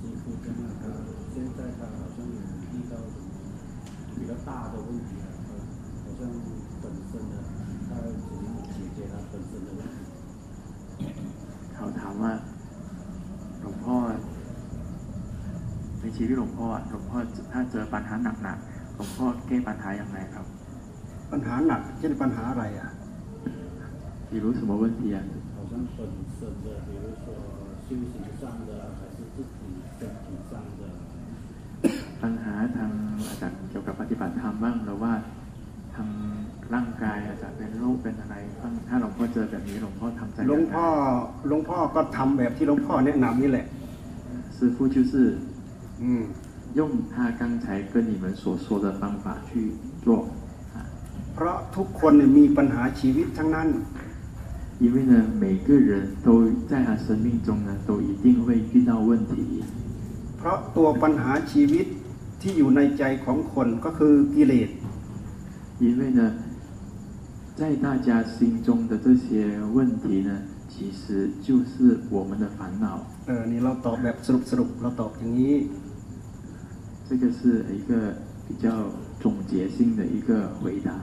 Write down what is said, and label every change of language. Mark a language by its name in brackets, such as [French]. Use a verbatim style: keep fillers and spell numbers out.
[Chinese] 现在他好像有遇到比较大的问题啊好像本身的他怎么解决他本身的问题 [Thai] เขาถามว่าหลวงพ่อในชีวิตหลวงพ่อหลวงพ่อถ้าเจอปัญหาหนักๆหลวงพ่อแก้ปัญหาอย่างไรครับ ปัญหาหนักเช่นปัญหาอะไรอ่ะ [Chinese] 比如什么问题啊好像本身的比如说修行上的还是自己身体上的 [Thai] ปัญหาทางอาจารย์เกี่ยวกับปฏิบัติธรรมบ้างหรือว่าทางร่างกายอาจจะเป็นโรคเป็นอะไรบ้างถ้าหลวงพ่อเจอแบบนี้หลวงพ่อทำใจ หลวงพ่อหลวงพ่อก็ทำแบบที่หลวงพ่อแนะนำนี่แหละ [Chinese] 师父就是嗯用他刚才跟你们所说的方法去做 [Thai] เพราะทุกคนมีปัญหาชีวิตทั้งนั้น [Chinese] 因为呢每个人都在他生命中呢都一定会遇到问题 [Thai] เพราะตัวปัญหาชีวิตที่อยู่ในใจของคนก็คือกิเลส [Chinese] 因为呢在在大家心中的这些问题呢，其实就是我们的烦恼。 [Thai] เออนี่เราตอบแบบสรุปสรุปเราตอบอย่างนี้ [Chinese] 这个是一个比较总结性的一个回答。